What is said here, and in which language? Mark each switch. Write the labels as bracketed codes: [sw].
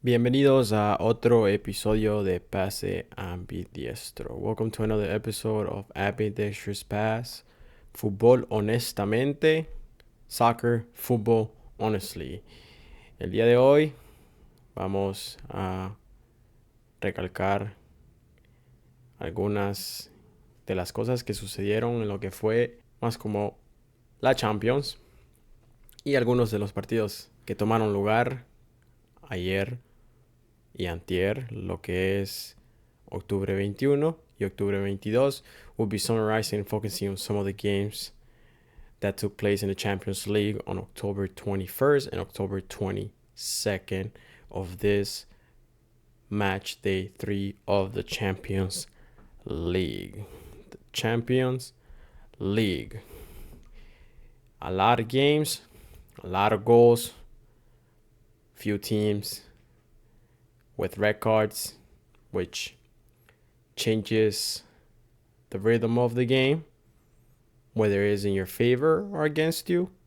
[es] Bienvenidos a otro episodio de Pase Ambidiestro. [en] Welcome to another episode of Ambidextrous Pass. [es] Fútbol honestamente. [en] Soccer, football honestly. [es] El día de hoy vamos a recalcar algunas de las cosas que sucedieron en lo que fue más como la Champions y algunos de los partidos que tomaron lugar ayer y antier, lo que es octubre 21 y octubre 22. [en] We'll be summarizing and focusing on some of the games that took place in the Champions League on October 21st and October 22nd of this match day 3 of the Champions League. The Champions League. A lot of games, a lot of goals, few teams with red cards, which changes the rhythm of the game, whether it is in your favor or against you.